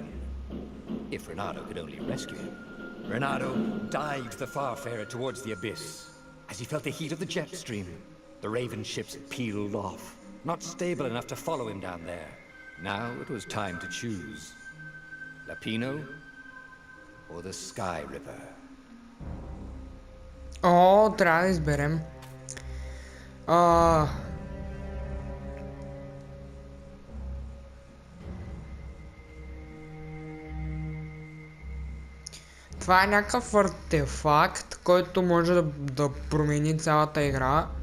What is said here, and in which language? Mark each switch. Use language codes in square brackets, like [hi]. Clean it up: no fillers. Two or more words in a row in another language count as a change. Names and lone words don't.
[en] If Reynardo could only rescue him. Reynardo dived the Farfarer towards the abyss. As he felt the heat of the jet stream, the Raven ships peeled off, not stable enough to follow him down there. Now it was time to choose. Lapino or the Sky Ripper. [bg] О, трябва да изберем. Това е някакъв артефакт, който може да промени цялата игра.